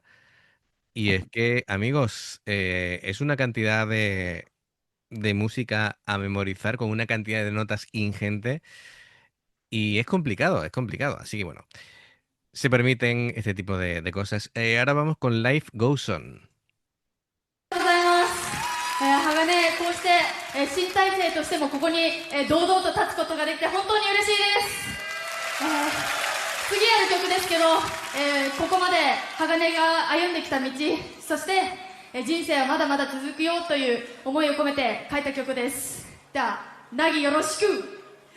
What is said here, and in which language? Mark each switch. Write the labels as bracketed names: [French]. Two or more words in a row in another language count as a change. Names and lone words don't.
[Spanish] Y es que, amigos, es una cantidad de música a memorizar con una cantidad de notas ingente y es complicado, es complicado. Así que bueno, se permiten este tipo de cosas. Ahora vamos con Life Goes On. [Japanese] ありがとうございます、鋼こうして、新体制としてもここに、堂々と立つことができて本当に嬉しいです、次やる曲ですけど、ここまで鋼が歩んできた道、そして、人生はまだまだ続くよという思いを込めて書いた曲です。では、凪よろしく。